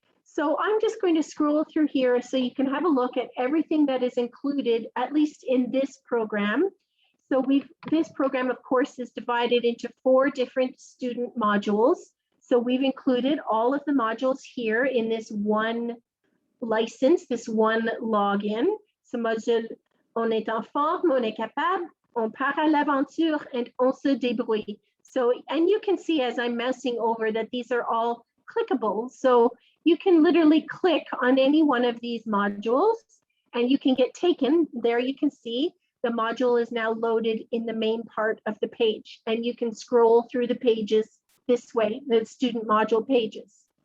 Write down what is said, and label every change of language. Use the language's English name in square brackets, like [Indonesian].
[English] So I'm just going to scroll through here so you can have a look at everything that is included, at least in this program. So this program, of course, is divided into 4 different student modules. So we've included all of the modules here in this one license, this one login. [French] Ce module, on est en forme, on est capable, on part à l'aventure, and on se débrouille. [English] So, and you can see as I'm mousing over that these are all clickable. So you can literally click on any one of these modules and you can get taken. There you can see the module is now loaded in the main part of the page, and you can scroll through the pages this way, the student module pages.